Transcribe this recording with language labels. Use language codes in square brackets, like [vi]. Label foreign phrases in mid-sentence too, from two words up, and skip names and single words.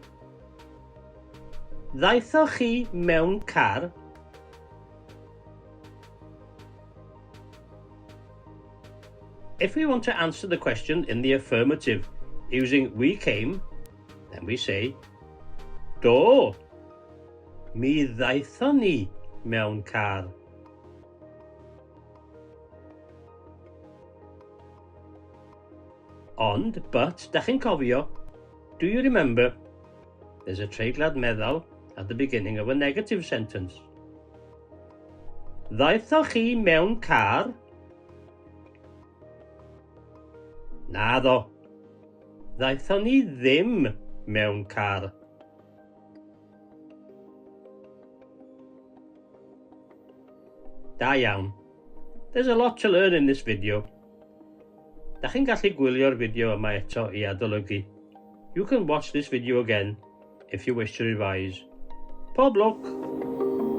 [cy] Ddaethoch chi mewn car? [en] If we want to answer the question in the affirmative using we came, then we say, do, [cy] mi ddaethon ni mewn car. Ond, but, da chi'n cofio, [en] do you remember, there's a [cy] treiglad meddal [en] at the beginning of a negative sentence. [cy] Ddaethoch chi mewn car? Naddo. Ddaethon ni ddim mewn car. Da iawn. [en] There's a lot to learn in this video. [cy] Da chi'n gallu gwylio'r fideo yma eto I adolygu. [en] You can watch this video again if you wish to revise. [cy] Pob lwc!